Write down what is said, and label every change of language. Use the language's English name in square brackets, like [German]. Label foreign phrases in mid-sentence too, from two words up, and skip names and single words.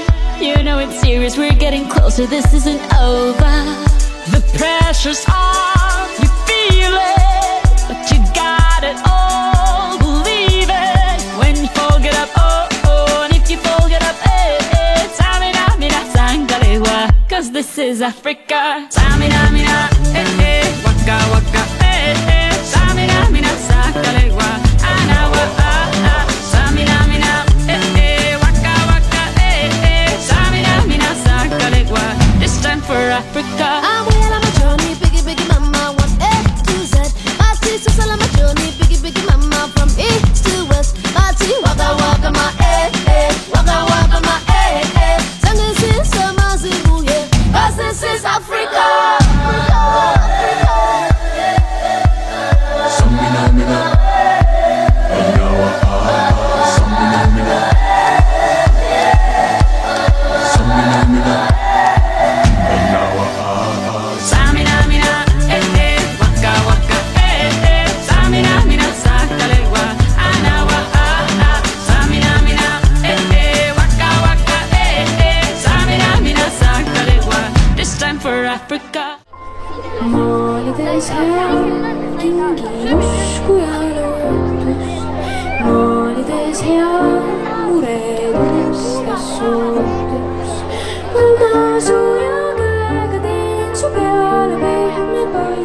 [English] You know it's serious, we're getting closer, this isn't over. The pressure's on, you feel it, but you got it all, believe it. When you fall, get up, oh, oh, and if you fall, get up, it's This is Africa. Samina, mina, waka, waka, Samina, mina, sakalewa, anawa, Samina, mina, waka, waka, Samina, mina, sakalewa. This time for Africa. I'm well on my journey, biggie, biggie mama, one A to Z. My sister's all on my journey, biggie, biggie mama, from east to west. My tea, waka, waka, my waka, waka, my Sing this is Amazibu, yeah, 'cause this is Africa. Samina mina, Anyawa Samina mina, Samina mina, Anyawa Samina, mina, waka, waka, Samina, mina, sakalewa, anawa, Samina, mina, waka, waka, Samina, mina, sakalewa. This time for Africa. [Estonian] Maalides hea, kingi usku ja lootust. Maalides hea, muredest ja sootus. Ma suure käega teen su peale pehme pai.